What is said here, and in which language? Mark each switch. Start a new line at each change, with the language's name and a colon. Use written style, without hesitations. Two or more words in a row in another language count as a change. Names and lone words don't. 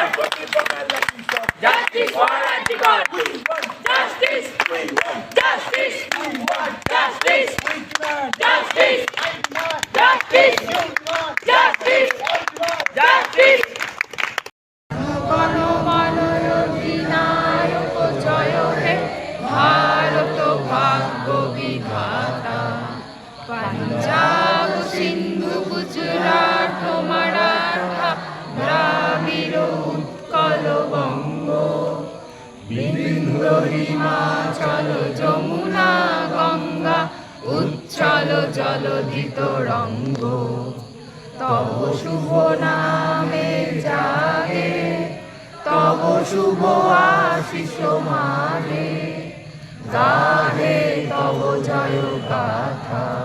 English: Justice for Arjikar! Justice! Justice! Justice! Justice! Justice! Justice! Justice!
Bangla: গণমাননায়ক জয় হে ভারত ভাগ্য বিধাতা পাঞ্জাব সিন্ধু গুজরাট মারাঠা দ্রাবিড় উৎকল বঙ্গ বিন্ধ্য হিমাচল যমুনা গঙ্গা উচ্ছল জলধি তরঙ্গ তব শুভ নামে জাগে তব শুভ আশিস মানে গাহে তব জয় গাথা